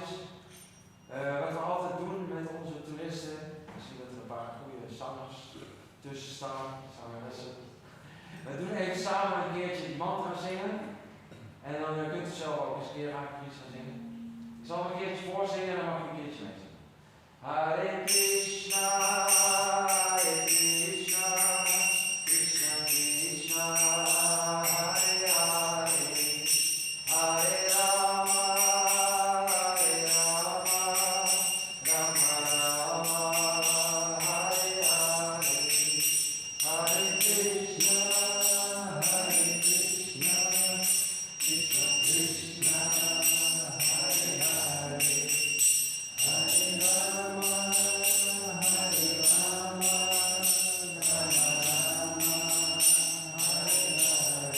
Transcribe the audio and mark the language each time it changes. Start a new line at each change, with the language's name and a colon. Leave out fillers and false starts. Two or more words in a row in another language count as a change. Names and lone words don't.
Dutch: Wat we altijd doen met onze toeristen, ik zie dat er een paar goede zangers tussen staan, zangeressen. We doen even samen een keertje die mantra zingen. En dan kunt u zelf ook eens een keer Hare Krsna zingen. Ik zal een keertje voorzingen en dan mag u een keertje meezingen.
Sanskrit: Hare Krishna, Hare Krishna, Krishna Krishna, Hare Hare, Hare Rama, Hare Rama, Rama Rama, Hare Hare, Hare Krishna, Hare Krishna, Krishna Krishna, Hare Hare, Hare Rama, Hare Rama, Rama Rama, Hare Hare.